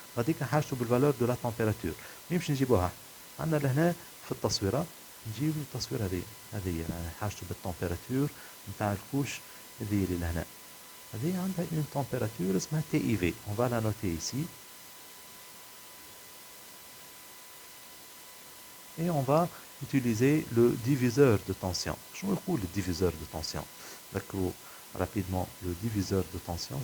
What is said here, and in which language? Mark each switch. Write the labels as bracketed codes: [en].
[ar] غاديك حاجته بالفالور [fr] de la température. [ar] مين باش نجيبوها؟ عندنا لهنا في التصويره نجيب التصويره هذه حاجته بالتمبيراتور نتاع الكوش هذه اللي لهنا. هذه عندها [fr] une température اسمها TIV. On va la noter ici. Et on va utiliser le diviseur de tension. [ar] شنو يقول [fr] le diviseur de tension؟ ذكروا rapidement le diviseur de tension.